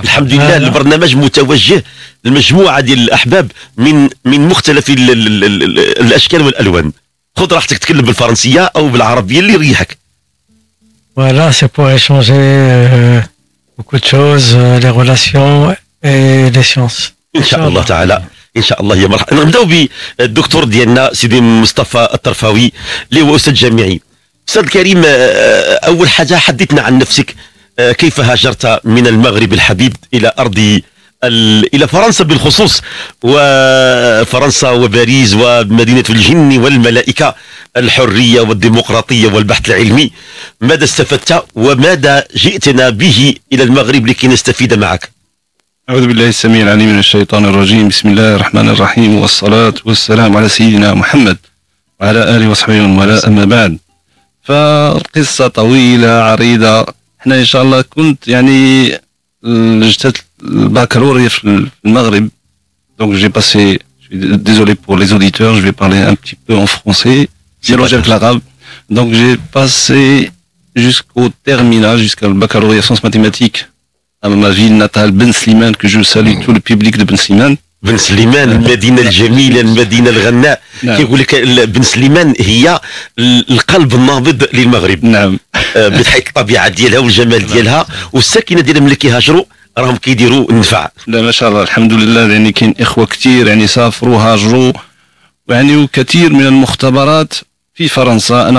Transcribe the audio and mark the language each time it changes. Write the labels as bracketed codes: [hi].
[ar] الحمد لله البرنامج متوجه لمجموعه ديال الاحباب من مختلف الاشكال والالوان. خذ راحتك، تكلم بالفرنسيه او بالعربيه اللي يريحك. [fr] Voilà, c'est pour échanger beaucoup de choses, les relations et les sciences. [ar] ان شاء الله تعالى، ان شاء الله. يا مرحبا. نبداو بالدكتور ديالنا سيدي مصطفى الطرفاوي اللي هو استاذ جامعي. استاذ الكريم، اول حاجه حدثنا عن نفسك. كيف هاجرت من المغرب الحبيب الى ارض الى فرنسا بالخصوص، وفرنسا وباريس ومدينه الجن والملائكه، الحريه والديمقراطيه والبحث العلمي. ماذا استفدت وماذا جئتنا به الى المغرب لكي نستفيد معك؟ أعوذ بالله السميع العليم من الشيطان الرجيم. بسم الله الرحمن الرحيم، والصلاة والسلام على سيدنا محمد وعلى آله وصحبه ومن والاه، أما بعد. فالقصة طويلة عريضة. احنا إن شاء الله كنت يعني اجتزت البكالوريا في المغرب. [fr] Donc j'ai passé, désolé pour les auditeurs, je vais parler un petit peu en français, mélangé avec l'arabe. Donc j'ai passé jusqu'au terminal, jusqu'à le baccalauréat sciences mathématiques à ma ville natale Ben Slimane, que je salue tout le public de Ben Slimane. [ar] بن سليمان، المدينة الجميلة، المدينة الغناء. كيقول لك بن سليمان هي القلب النابض للمغرب. نعم. بحيث الطبيعة ديالها والجمال ديالها، والساكنة ديالها ملي كيهاجروا راهم كيديروا النفع. لا ما شاء الله الحمد لله، يعني كاين إخوة كثير يعني سافروا هاجروا، يعني وكثير من المختبرات في فرنسا.